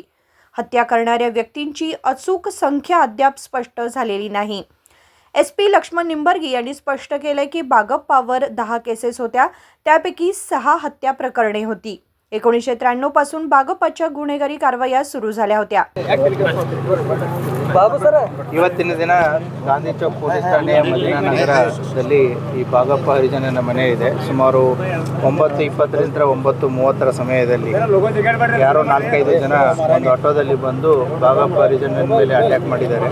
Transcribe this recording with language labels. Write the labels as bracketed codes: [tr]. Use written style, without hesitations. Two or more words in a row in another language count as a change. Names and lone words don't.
[mr] हत्या करणाऱ्या व्यक्तींची अचूक संख्या अद्याप स्पष्ट झालेली नाही। SP लक्ष्मण निंबर्गी यांनी स्पष्ट केले की बागप्पावर 10 केसेस होत्या, त्यापैकी 6 हत्या प्रकरणे होती। 1993 पासून बागप्पाच्या गुन्हेगारी कारवाया सुरू झाल्या होत्या। [kn] ಇವತ್ತಿನ ದಿನ ಗಾಂಧಿ ಚೌಕ್ ಪೊಲೀಸ್ ಠಾಣೆಯ ಮದಿನಾನಗರದಲ್ಲಿ ಈ ಬಾಗಪ್ಪ ಹರಿಜನನ ಮನೆ ಇದೆ। ಸುಮಾರು 9:20ರಿಂದ 9:30 ಸಮಯದಲ್ಲಿ ಯಾರೋ 4-5 ಜನ ಒಂದು ಆಟೋದಲ್ಲಿ ಬಂದು ಬಾಗಪ್ಪ ಹರಿಜನನ ಮೇಲೆ ಅಟ್ಯಾಕ್ ಮಾಡಿದ್ದಾರೆ।